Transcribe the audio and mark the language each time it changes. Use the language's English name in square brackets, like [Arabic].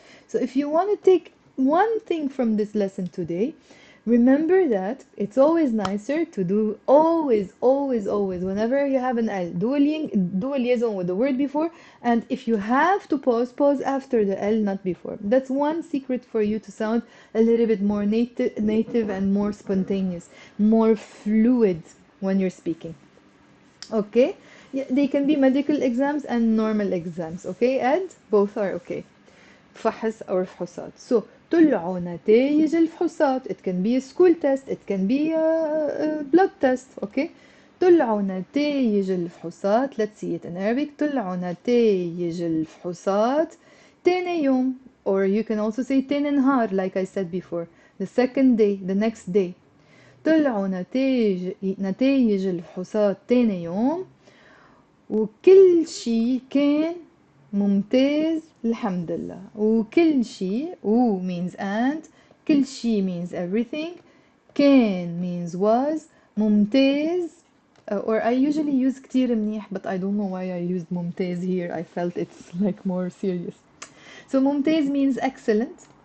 [English] So if you want to take one thing from this lesson today, remember that it's always nicer to do always whenever you have an L, do a liaison with the word before, and if you have to pause after the L, not before. That's one secret for you to sound a little bit more native and more spontaneous, more fluid when you're speaking. Okay, yeah, they can be medical exams and normal exams. Okay, Ed, both are okay. [Arabic] فحص or فحوصات. So طلعوا نتائج الفحوصات. [English] It can be a school test, it can be a blood test. [Arabic] Okay, طلعوا نتائج الفحوصات. [English] Let's see it in Arabic. [Arabic] طلعوا نتائج الفحوصات تاني يوم, [English] or you can also say [Arabic] تاني نهار [English] like I said before, the second day, the next day. [Arabic] طلعوا نتائج الفحوصات تاني يوم وكل شي كان ممتاز الحمد لله. [English] وكل شي, و means and, كل شي means everything, كان means was, ممتاز or I usually use [Arabic] كتير منيح, [English] but I don't know why I used ممتاز here. I felt it's like more serious. So ممتاز means excellent.